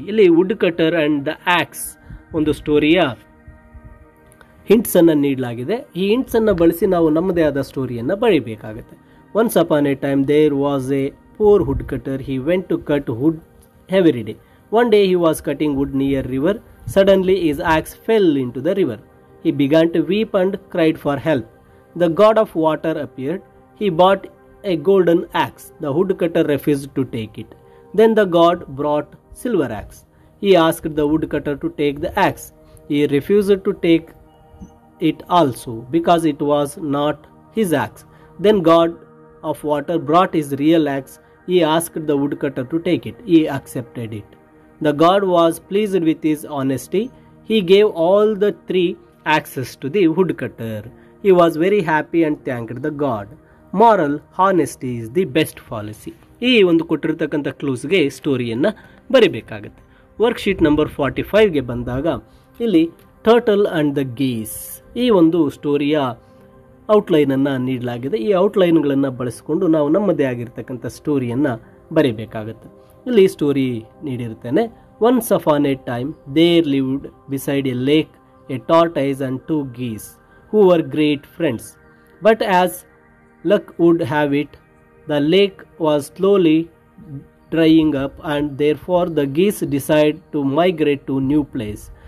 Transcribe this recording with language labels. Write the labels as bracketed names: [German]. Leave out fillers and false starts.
[Kannada] ಇಲ್ಲಿ wood cutter and the acts ಒಂದು ಸ್ಟೋರಿಯ ಹಿಂಟ್ಸನ್ನು ನೀಡಲಾಗಿದೆ. ಈ ಹಿಂಟ್ಸನ್ನು ಬಳಸಿ ನಾವು ನಮ್ಮದೇ ಆದ ಸ್ಟೋರಿಯನ್ನು ಬರೀಬೇಕಾಗುತ್ತೆ. [English] Once upon a time there was a poor woodcutter. He went to cut wood every day. One day he was cutting wood near river. Suddenly his axe fell into the river. He began to weep and cried for help. The god of water appeared. He bought a golden axe. The woodcutter refused to take it. Then the god brought silver axe. He asked the woodcutter to take the axe. He refused to take it also because it was not his axe. Then god of water brought his real axe. He asked the woodcutter to take it. He accepted it. The god was pleased with his honesty. He gave all the 3 axes to the woodcutter. He was very happy and thanked the God. Moral: honesty is the best policy. [Kannada] ಈ ಒಂದು ಕೊಟ್ಟಿರ್ತಕ್ಕಂಥ ಕ್ಲೂಸ್ಗೆ ಸ್ಟೋರಿಯನ್ನು ಬರಿಬೇಕಾಗುತ್ತೆ. Worksheet number 45ಗೆ ಬಂದಾಗ ಇಲ್ಲಿ turtle and the ಗೀಸ್ ಈ ಒಂದು ಸ್ಟೋರಿಯ ಔಟ್ಲೈನನ್ನು ನೀಡಲಾಗಿದೆ. ಈ ಔಟ್ಲೈನ್ಗಳನ್ನು ಬಳಸಿಕೊಂಡು ನಾವು ನಮ್ಮದೇ ಆಗಿರ್ತಕ್ಕಂಥ ಸ್ಟೋರಿಯನ್ನು ಬರೀಬೇಕಾಗುತ್ತೆ. ಇಲ್ಲಿ story ನೀಡಿರ್ತೇನೆ. [English] Once upon a time there lived beside a lake a tortoise and 2 geese who were great friends. But as luck would have it, the lake was slowly drying up and therefore the geese decided to migrate to new place.